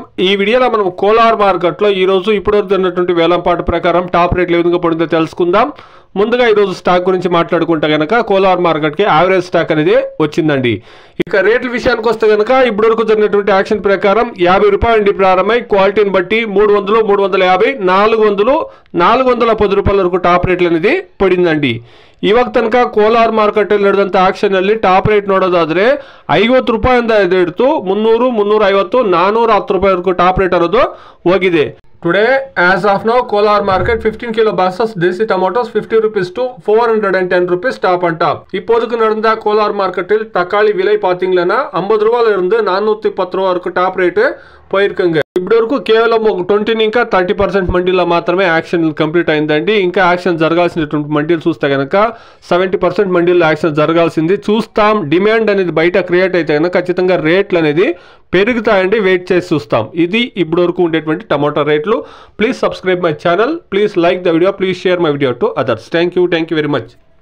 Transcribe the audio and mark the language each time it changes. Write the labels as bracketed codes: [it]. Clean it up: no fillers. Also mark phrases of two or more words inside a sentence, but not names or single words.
[te] ఈ వీడియోలో మనం కోలార్ మార్కెట్లో ఈరోజు ఇప్పటివరకు జరిగినటువంటి వేలంపాటు ప్రకారం టాప్ రేట్లు ఏ విధంగా పడిందో తెలుసుకుందాం. ముందుగా ఈరోజు స్టాక్ గురించి మాట్లాడుకుంటే కనుక కోలార్ మార్కెట్కి [en] average stock [te] అనేది వచ్చిందండి. ఇక రేట్ల విషయానికి వస్తే కనుక ఇప్పటివరకు జరిగినటువంటి యాక్షన్ ప్రకారం 50 రూపాయల నుండి ప్రారంభమై క్వాలిటీని బట్టి 300, 350, 400, 410 రూపాయల వరకు [en] top rate [te] అనేది ಪಡಿಂದಂడి. [kn] ಇವಾಗ ತನಕ ಕೋಲಾರ್ ಮಾರ್ಕೆಟ್ ಅಲ್ಲಿ ನಡೆದಂತ ಆಕ್ಷನ್ ಅಲ್ಲಿ [en] top rate [kn] ನೋಡೋದಾದ್ರೆ 50 ರೂಪಾಯಿಂದ ಹಿಡಿದು 300, 350, 410 ರೂಪಾಯಿವರೆಗೂ [en] top rate [kn] ಅನ್ನೋದು ಹೋಗಿದೆ. [en] Today, as of now, Kolar market 15 kilo boxes DC tomatoes 50 rupees to 410 rupees top and top. [ta] இப்போதுக்கு நடந்த கோலார் மார்க்கெட்டில் தக்காளி விலை பாத்தீங்கன்னா 50 ரூபாயில இருந்து 410 ரூபாய் வரைக்கும் [en] top rate [te] పోయిరుకంగా ఇప్పటి వరకు కేవలం 20 ఇంకా 30% మండీలో మాత్రమే యాక్షన్ కంప్లీట్ అయిందండి. ఇంకా యాక్షన్ జరగాల్సినటువంటి మండీలు చూస్తే కనుక 70% మండీలో యాక్షన్ జరగాల్సింది చూస్తాం. డిమాండ్ అనేది బయట క్రియేట్ అయితే కనుక ఖచ్చితంగా రేట్లు అనేది పెరుగుతాయండి. వెయిట్ చేసి చూస్తాం. ఇది ఇప్పటి వరకు ఉండేటువంటి టమాటో రేట్లు. [en] Please subscribe my channel, please like the video, please share my video to others. Thank you very much.